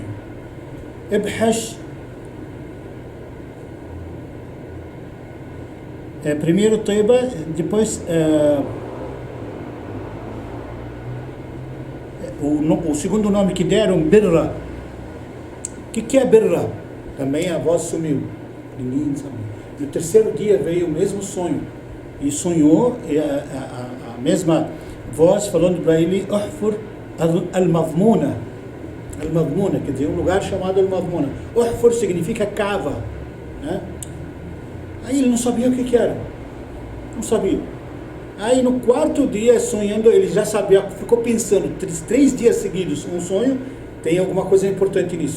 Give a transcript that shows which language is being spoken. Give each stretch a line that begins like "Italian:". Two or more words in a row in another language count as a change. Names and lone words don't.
Portuguese: Ibhash, primeiro Teba, depois o segundo nome que deram, Birra. O que é Birra? Também a voz sumiu, ninguém sabia. No terceiro dia veio o mesmo sonho. E sonhou a mesma voz falando para ele,
Arabic: احفر المضمونة.
Portuguese: Al-Madmuna, quer dizer, um lugar chamado Al-Madmuna. Uhfur significa cava, né? Aí ele não sabia o que era. Não sabia. Aí no quarto dia, sonhando, ele já sabia, ficou pensando, 3 dias seguidos, um sonho, tem alguma coisa importante nisso.